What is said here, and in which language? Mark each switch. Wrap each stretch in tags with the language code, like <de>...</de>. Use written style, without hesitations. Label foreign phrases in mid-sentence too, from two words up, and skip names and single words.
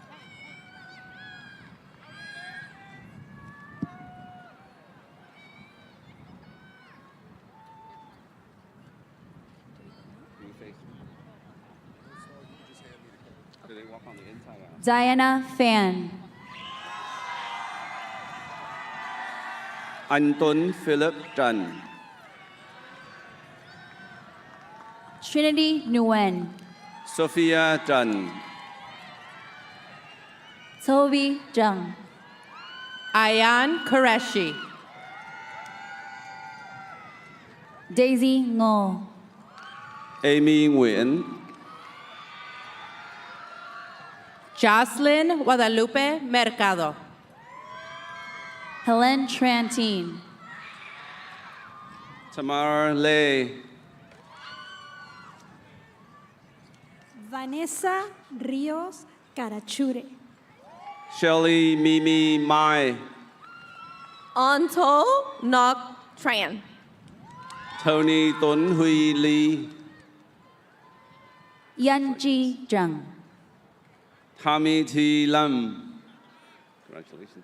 <en>Do they walk on the inside out? Diana Fan. Anh Tuấn Philip Trần. Trinity Nguyen. Sophia Trần. Toby Jung. Ayan Qureshi. Daisy Ngô. Amy Nguyễn. Jocelyn Guadalupe Mercado. Helen Trantine. Tamara Lê. Vanessa Rios Carachure. Shelley Mimi Mai. Anto Nok Tran. Tony Tuấn Huy Ly. Yanji Jung. Tommy T. Lâm. Congratulations.</en>